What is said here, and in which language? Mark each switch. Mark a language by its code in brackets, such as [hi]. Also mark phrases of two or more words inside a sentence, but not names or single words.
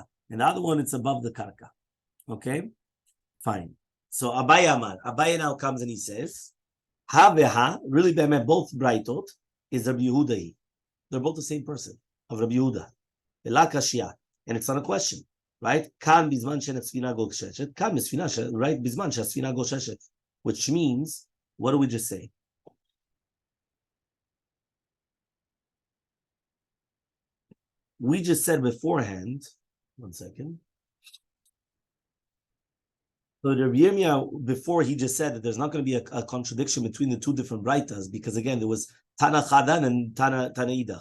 [en] And the other one, it's above the karka. Okay? Fine. So Abaye now comes and he says, [arc] Ha veha, [en] really both braitot, is Rabbi Yehuda. They're both the same person, of Rabbi Yehuda. And it's not a question. Right? [arc] Kan bizman she'asfina gosheshet. Kan bisfina, right? Bizman she'asfina gosheshet. [en] Which means, what do we just say? We just said beforehand, one second. So the Rabbi Yirmiyah, before he just said that there's not going to be a contradiction between the two different braitas, because again, there was [arc] Tana Chadan [en] and [arc] Tana Idach.